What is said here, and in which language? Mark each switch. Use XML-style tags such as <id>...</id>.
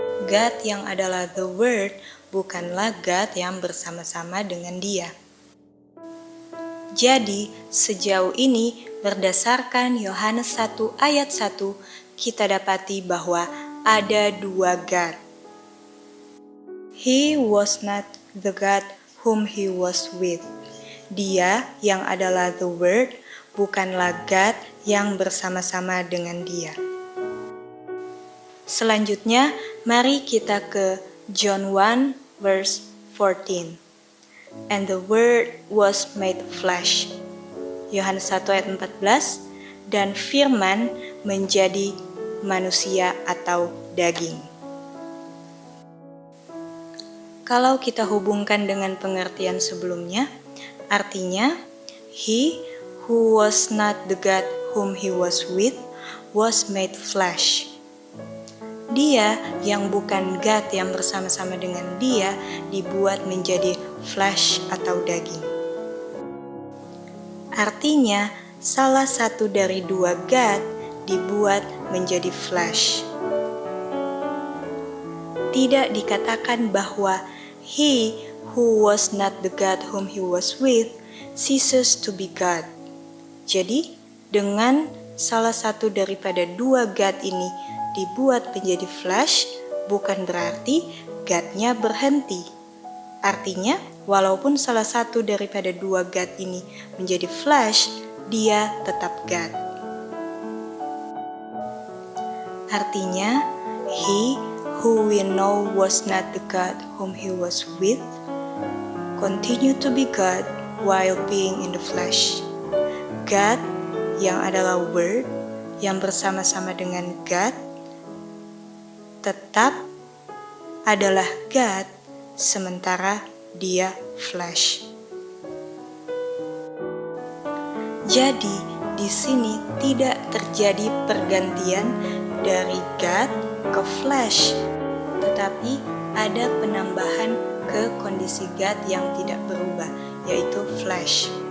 <id>God yang adalah the Word bukanlah God yang bersama-sama dengan Dia. Jadi, sejauh ini berdasarkan Yohanes 1 ayat 1, kita dapati bahwa ada dua God.</id> <en>He was not the God whom he was with.</en> <id>Dia yang adalah the Word bukanlah God yang bersama-sama dengan Dia. Selanjutnya, mari kita ke</id> <en>John 1 verse 14. And the Word was made flesh.</en> <id>Yohanes 1 ayat 14. Dan Firman menjadi manusia atau daging. Kalau kita hubungkan dengan pengertian sebelumnya, artinya</id> <en>He who was not the God whom he was with was made flesh.</en> <id>Dia yang bukan God yang bersama-sama dengan Dia dibuat menjadi flesh atau daging. Artinya, salah satu dari dua God dibuat menjadi flesh. Tidak dikatakan bahwa</id> <en>He who was not the God whom he was with ceases to be God.</en> <id>Jadi, dengan salah satu daripada dua God ini dibuat menjadi flesh, bukan berarti God-nya berhenti. Artinya, walaupun salah satu daripada dua God ini menjadi flesh, dia tetap God. Artinya,</id> <en>He who we know was not the God whom he was with, continue to be God while being in the flesh.</en> <id>God yang adalah Word, yang bersama-sama dengan God, tetap adalah God sementara dia flesh. Jadi, di sini tidak terjadi pergantian dari God ke flesh, tetapi ada penambahan ke kondisi God yang tidak berubah, yaitu flesh.</id>